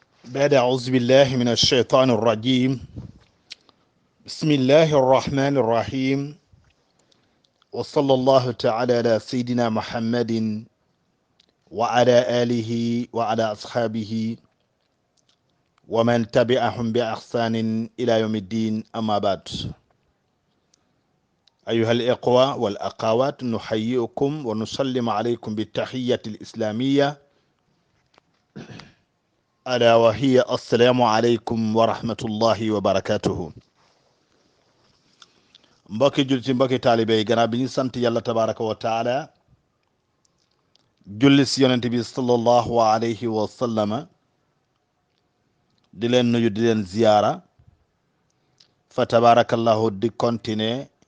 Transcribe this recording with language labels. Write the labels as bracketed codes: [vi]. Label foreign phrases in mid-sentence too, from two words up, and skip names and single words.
[ar] بعد أعوذ بالله من الشيطان الرجيم بسم الله الرحمن الرحيم وصلى الله تعالى على سيدنا محمد وعلى آله وعلى أصحابه ومن تبعهم بإحسان إلى يوم الدين أما بعد أيها الإخوة والأخوات نحييكم ونسلم عليكم بالتحية الإسلامية ألا وهي السلام عليكم ورحمة الله وبركاته [wo] mbokki jullit ci mbokki taalibe yi gannaaw bi ñu sant yàlla [ar] تبارك وتعالى [wo] julli si yonent bi [ar] صلى الله عليه وسلم [wo] di leen nuyu di leen ziyaara [ar] فتبارك الله [wo] di continuer